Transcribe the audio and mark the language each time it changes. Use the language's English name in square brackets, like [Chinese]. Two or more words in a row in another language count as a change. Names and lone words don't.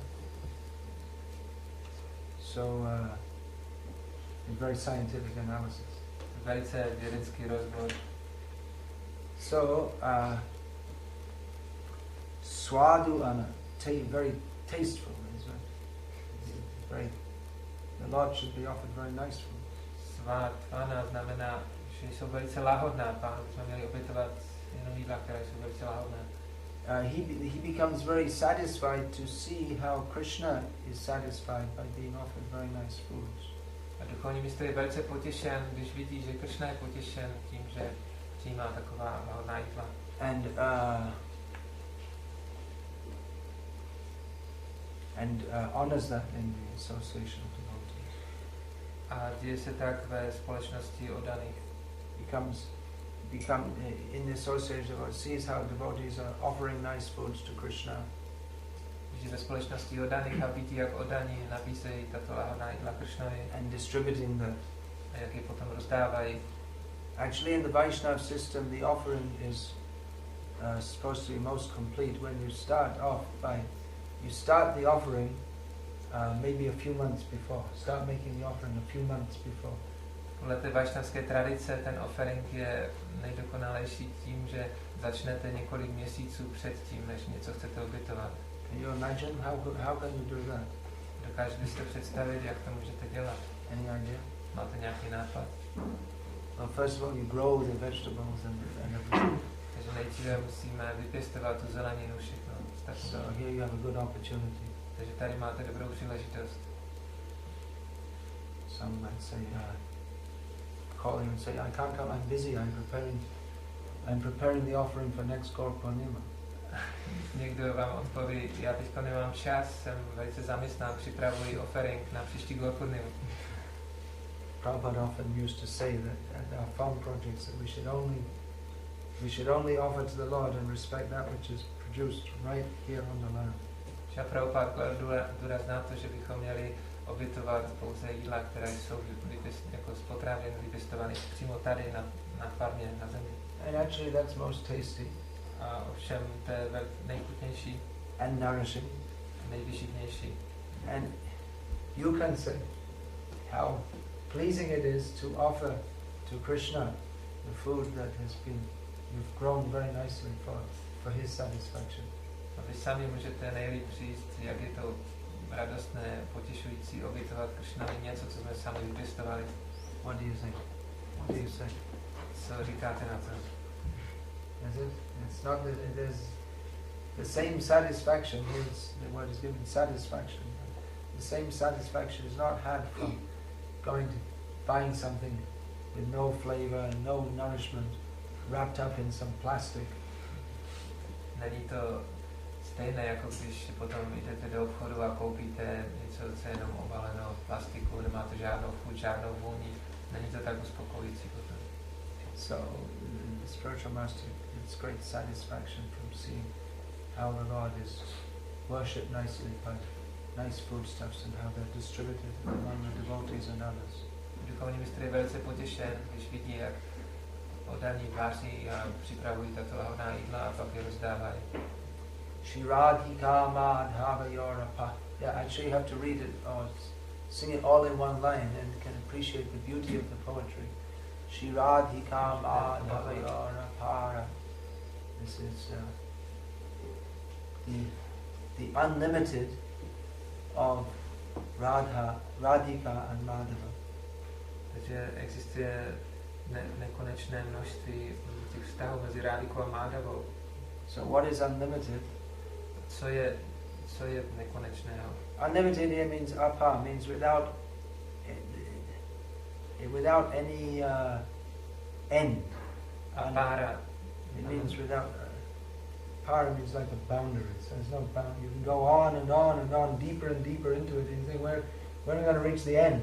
[English] So, a very scientific analysis. [Czech] Velice vědecký rozbor. [English] So, swadu ana, very tasteful, is very. The Lord should be offered very nice food. [Czech] Svátvana znamená, že jsou velice lahodná. Pánu bychom měli obětovat jenom jídla, které jsou velice lahodné. [English] He becomes very satisfied to see how Krishna is satisfied by being offered very nice foods. [Czech] A duchovní mistr je velice potěšen, když vidí, že Krishna je potěšen tím, že přijímá taková lahodná jídla. [English] And honors that in the association of devotees. [Czech] A děje se tak ve společnosti oddaných. [English] Become in the association of sees how devotees are offering nice foods to Krishna. [Czech] Že ve společnosti oddaných a vidí, jak oddaní nabízejí tato lahodná jídla Krishnovi. [English] And distributing them. [Czech] A jak je potom rozdávají. [English] Actually, in the Vaishnava system, the offering is supposed to be most complete when you start off by. You start the offering maybe a few months before. Start making the offering a few months before. [Czech] Podle té vašnavské tradice ten offering je nejdokonalejší tím, že začnete několik měsíců před tím, než něco chcete obětovat. [English] Can you imagine how can you do that? [Czech] Dokážete si to představit, jak to můžete dělat? [English] Any idea? [Czech] Máte nějaký nápad? [English] Well, first of all, you grow the vegetables and everything. [Czech] Takže nejdříve musíme vypěstovat tu zeleninu, všechno. [English] So here you have a good opportunity. [Czech] Takže tady máte dobrou příležitost. [English] some might say, call him and say, I can't come, I'm busy, I'm preparing the offering for next Gaur Purnima. [Czech] Někdo vám odpoví, já teďka nemám čas, jsem velice zaměstnán, připravuji offering na příští Gaur Purnimu. [English] Prabhupada often used to say that at our farm projects that we should only offer to the Lord and respect that which is produced right here on the land. [Czech] Prabhupada kladl důraz na to, že bychom měli obětovat pouze jídla, která jsou jako z potravin vypěstovaných přímo tady na farmě, na zemi. [English] And actually that's most tasty. [Czech] A ovšem to je nejchutnější. [English] And nourishing. [Czech] Nejvyživnější. [English] And you can say how pleasing it is to offer to Krishna the food that you've grown very nicely for his satisfaction. [Czech] A vy sami můžete nejlíp říct, jak je to radostné, potěšující obětovat Krishnovi něco, co jsme sami vypěstovali. [English] What do you think? What do you say? [Czech] Co říkáte na to? [English] Is it? It's not that it is the same satisfaction. Here's the word is given satisfaction. The same satisfaction is not had from going to buying something with no flavor and no nourishment, wrapped up in some plastic. [Czech] Není to stejné, jako když potom jdete do obchodu a koupíte něco, co je jenom obaleno v plastiku, nemáte žádnou chuť, žádnou vůni. Není to tak uspokojící potom. [English] So, the spiritual master gets great satisfaction from seeing how the Lord is worshipped nicely by nice foodstuffs and how they're distributed among the devotees and others. [Czech] Duchovní mistr je velice potěšen, když vidí, jak oddaní vaří a připravují tato lahodná jídla a pak je rozdávají. [English] Shri Radhika Madhava. Yeah, actually you have to read it or sing it all in one line and you can appreciate the beauty of the poetry. Shri Radhika Madhava. This is the unlimited of Radhika and Madhava. [Czech] Takže existuje nekonečné množství těch vztahů mezi Rádikou a Mádhavou. [English] So what is unlimited? [Czech] Co je nekonečného? [English] Unlimited here means apa, means without any end. Apara. It means without para means like a boundary. So there's no bound. You can go on and on and on, deeper and deeper into it, and you think, when are we going to reach the end?